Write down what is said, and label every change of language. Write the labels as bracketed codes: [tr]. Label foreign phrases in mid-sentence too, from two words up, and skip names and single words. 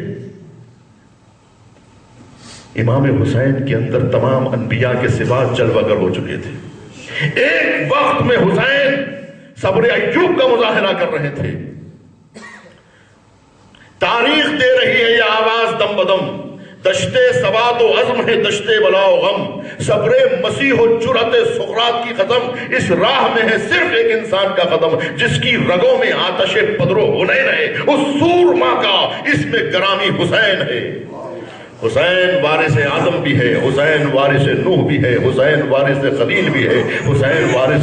[ur] امام حسین کے اندر تمام انبیاء کے صفات جلوہ گر ہو چکے تھے۔ ایک وقت میں حسین صبر ایوب کا مظاہرہ کر رہے تھے۔ تاریخ دے رہی ہے یہ آواز دم بدم، دشتے سواد و عزم ہے دشتے بلا و غم، صبر مسیح و جرأت سقراط کی قدم، اس راہ میں ہے صرف ایک انسان کا قدم، جس کی رگوں میں آتش بدر و حنین ہے، اس سورما کا اس میں گرامی حسین ہے۔ حسین وارث آدم بھی ہے، حسین وارث نوح بھی ہے، حسین وارث خلیل بھی ہے، حسین وارث